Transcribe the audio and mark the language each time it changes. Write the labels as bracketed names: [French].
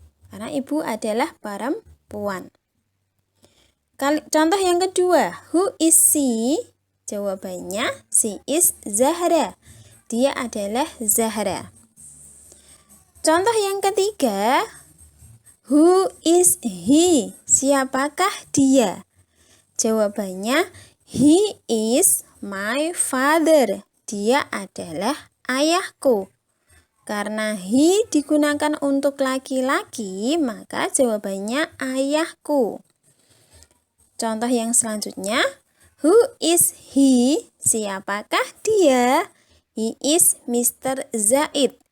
[Indonesian] Karena ibu adalah perempuan. Contoh yang kedua, [English] who is she? [Indonesian] Jawabannya, [English] she is Zahra. [Indonesian] Dia adalah Zahra. Contoh yang ketiga, [English] who is he? [Indonesian] Siapakah dia? Jawabannya, [English] he is my father. [Indonesian] Dia adalah ayahku. Karena he digunakan untuk laki-laki, maka jawabannya ayahku. Contoh yang selanjutnya, [English] who is he? [Indonesian] Siapakah dia? [English] He is Mr. Zaid.